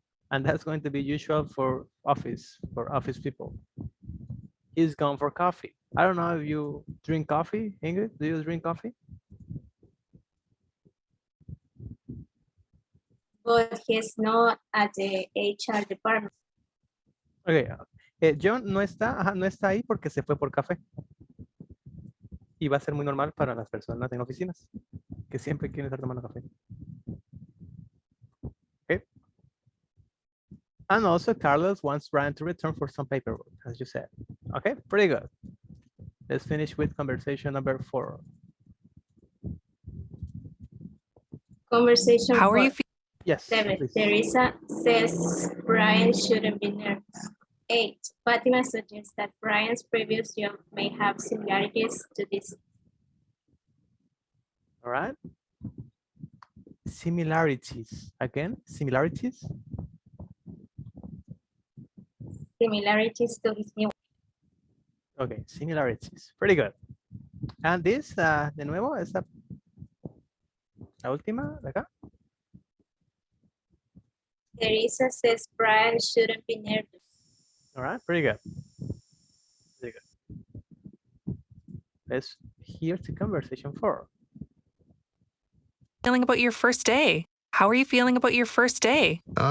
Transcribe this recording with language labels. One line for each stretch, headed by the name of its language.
English: And that's going to be usual for office people. He's gone for coffee. I don't know if you drink coffee, Ingrid. Do you drink coffee? But he's not at the HR department. Okay.
Spanish: John no está ahí porque se fue por café. Y va a ser muy normal para las personas en oficinas que siempre quieren estar tomando café.
English: Okay. And also Carlos wants Brian to return for some paperwork, as you said. Okay, pretty good. Let's finish with conversation number 4. Conversation. How are you 4. feeling? Yes. 7. Please. Teresa says Brian shouldn't be nervous. 8. Fatima suggests that Brian's previous job may have similarities to this. All right. Similarities. Again, similarities. Similarities to his new. Okay, similarities. Pretty good. And this,
Spanish: de nuevo, es la última de acá.
English: Teresa says Brian shouldn't be nervous. All right, pretty good. Pretty good. Let's hear the conversation 4. Feeling about your first day? How are you feeling about your first day?